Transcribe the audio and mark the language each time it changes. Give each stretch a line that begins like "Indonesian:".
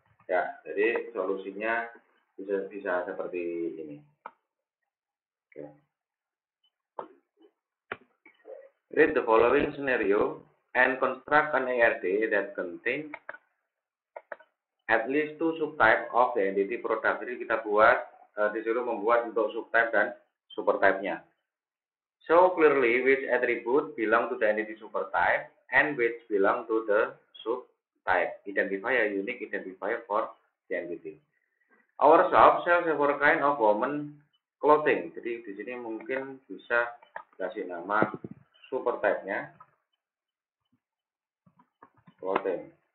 Indonesian: Ya, jadi solusinya bisa seperti ini. Oke.
English: Read the following scenario and construct an ARD that contains at least two subtype of the entity product.
Indonesian: Jadi kita buat disuruh membuat untuk subtype dan supertype-nya.
English: So clearly which attribute belong to the entity supertype and which belong to the subtype. Identify a unique identifier for the entity. Our shop sells every kind of woman clothing.
Indonesian: Jadi di sini mungkin bisa kasih nama supertype-nya clothing.